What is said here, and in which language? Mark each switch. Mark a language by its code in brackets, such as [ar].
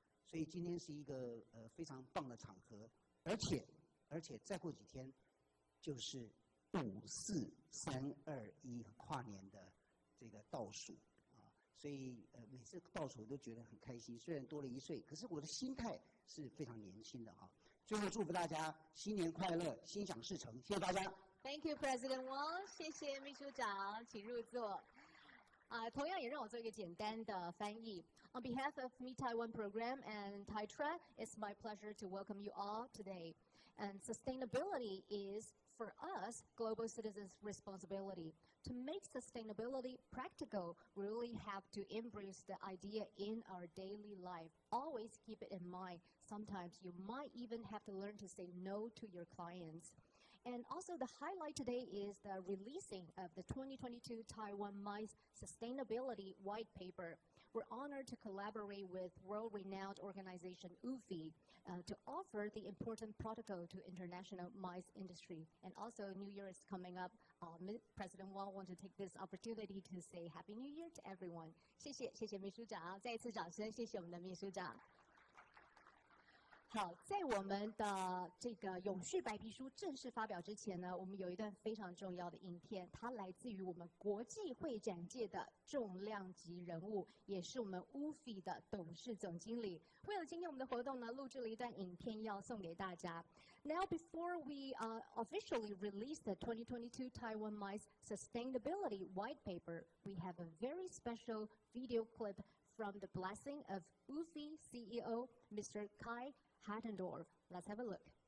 [zh] 所以今天是一个非常棒的场合，而且再过几天就是54321跨年的这个倒数啊，所以每次倒数我都觉得很开心。虽然多了1岁，可是我的心态是非常年轻的啊。最后祝福大家新年快乐，心想事成，谢谢大家。 [en] Thank you, President Wang。 [zh] 谢谢秘书长，请入座。同样也让我做一个简单的翻译。 [en] On behalf of Meet Taiwan Program and TITA, it's my pleasure to welcome you all today. And sustainability is, for us, global citizens' responsibility. To make sustainability practical, we really have to embrace the idea in our daily life. Always keep it in mind. Sometimes you might even have to learn to say no to your clients. And also the highlight today is the releasing of the 2022 Taiwan MICE Sustainability White Paper. We're honored to collaborate with world-renowned organization UFI to offer the important protocol to international MICE industry. And also New Year is coming up. President Wang wants to take this opportunity to say Happy New Year to everyone. [zh] 谢谢秘书长，再一次掌声，谢谢我们的秘书长。好，在我们的这个永续白皮书正式发表之前呢，我们有一段非常重要的影片，它来自于我们国际会展界的重量级人物，也是我们 UFI 的董事总经理。为了今天我们的活动呢，录制了一段影片要送给大家。 [en] Now, before we officially release the 2022 Taiwan MICE Sustainability White Paper, we have a very special video clip from the blessing of UFI CEO, Mr. Kai Hattendorf. Let's have a look.